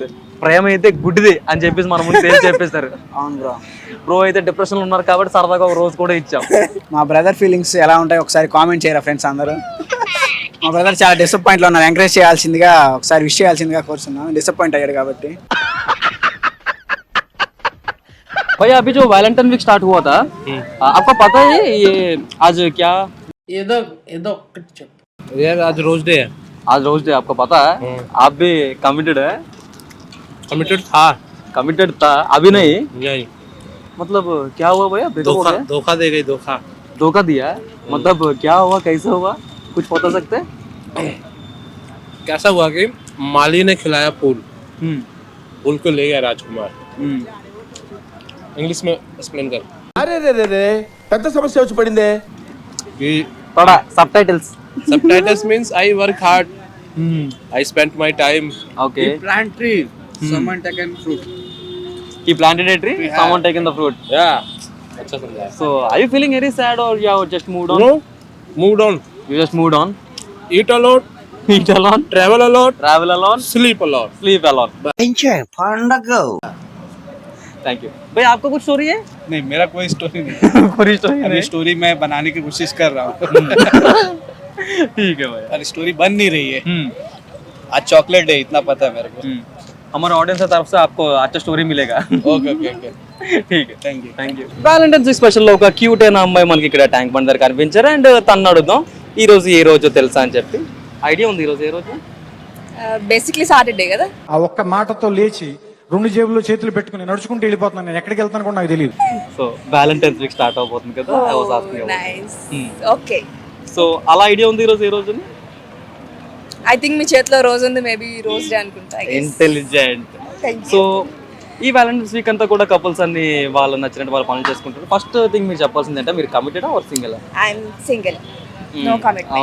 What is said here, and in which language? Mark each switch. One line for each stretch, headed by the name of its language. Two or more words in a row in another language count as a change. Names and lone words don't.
Telugu: ప్రేమ అయితే గుడ్డిది అని చెప్పేసి మన ముందు ఏం చెప్పేస్తారు. అవును బ్రో. బ్రో అయితే డిప్రెషన్ లో ఉన్నారు కాబట్టి సరదాగా ఒక రోజు కూడా ఇచ్చాం. మా బ్రదర్ ఫీలింగ్స్ ఎలా ఉంటాయి ఒకసారి కామెంట్ చేయరా ఫ్రెండ్స్ అందరూ. మా బ్రదర్ చాలా డిసప్పాయింట్ లో ఉన్నారు, ఎంకరేజ్ చేయాల్సిందిగా ఒకసారి విష్ చేయాల్సిందిగా కోరుతున్నాను. డిసప్పాయింట్ అయ్యాడు కాబట్టి.
Hindi: भैया अभी जो
English: Valentine week start
Hindi: हुआ था, आपको पता है ये आज क्या?
Telugu: ఏదో ఒక్కటి చెప్పు.
Hindi: यार आज
English: rose day
Hindi: है. आज
English: rose day
Hindi: आपको पता है? आप भी कमिटेड है? कमिटेड था अभी नहीं, यही मतलब क्या हुआ भैया? breakup हो गया? धोखा दे गई. धोखा दिया, मतलब क्या हुआ, कैसे हुआ, कुछ बता सकते? कैसा हुआ कि माली ने खिलाया फूल, फूल को ले गया राजकुमार. इंग्लिश में एक्सप्लेन कर.
Telugu: అరే రే రే రే పెద్ద సమస్య వచ్చి పడిందే.
Hindi: कि थोड़ा सबटाइटल्स.
English: subtitles means I work hard. I spent my time. Okay. Plant tree, someone taken fruit. He planted a tree, someone taken the fruit. Yeah. अच्छा समझा. So are you feeling very sad or you have just moved on? No, moved on. You just moved on. Eat a lot, Eat alone, travel a lot, travel alone, sleep a lot. sleep alone. Thank you.
Hindi: भाई आपका कुछ स्टोरी है? नहीं, मेरा कोई स्टोरी नहीं. पूरी स्टोरी अभी नहीं. स्टोरी मैं बनाने की कोशिश कर रहा हूँ. ठीक है भाई. अरे स्टोरी बन नहीं रही है. आज
English: chocolate day,
Hindi: इतना पता है मेरे को. हमारे ऑडियंस की तरफ से आपको अच्छा स्टोरी मिलेगा.
English: okay okay okay.
Hindi: ठीक है,
English: Thank you. Valentine's special
Telugu: లో ఒక క్యూట్ అయిన అమ్మాయి మనకి ఇక్కడ ట్యాంక్ బండ్ దగ్గర కనిపించారు. అండ్ తను అడుగుదాం ఈ రోజు ఏ రోజు తెలుసా అని చెప్పి. ఐడియా ఉంది ఈ రోజు ఏ రోజు?
English: basically Saturday
Telugu: కదా. ఆ ఒక్క మాటతో లేచి 2 జేబుల్లో చేతులు పెట్టుకుని నడుచుకుంటూ వెళ్ళిపోతున్నాను. నేను ఎక్కడికి వెళ్తాను కూడా నాకు తెలియదు. సో
English: Valentine's week start
Telugu: అవబోతుంది కదా.
English: I was asking about it. Nice. Okay.
Telugu: సో అలా ఐడియా ఉంది ఈ రోజు ఏ రోజు?
English: I think
Telugu: మీ చేతిలో రోజు ఉంది, మేబీ
English: rose day
Telugu: అనుకుంటా.
English: Intelligent.
Telugu: సో ఈ
English: Valentine's week
Telugu: అంతా కూడా కపుల్స్ అన్ని వాళ్ళు నచ్చినట్టు వాళ్ళు పనులు చేసుకుంటారు.
English: first thing
Telugu: మీరు చెప్పాల్సింది అంటే మీరు
English: committed or single? I'm single, no commitments.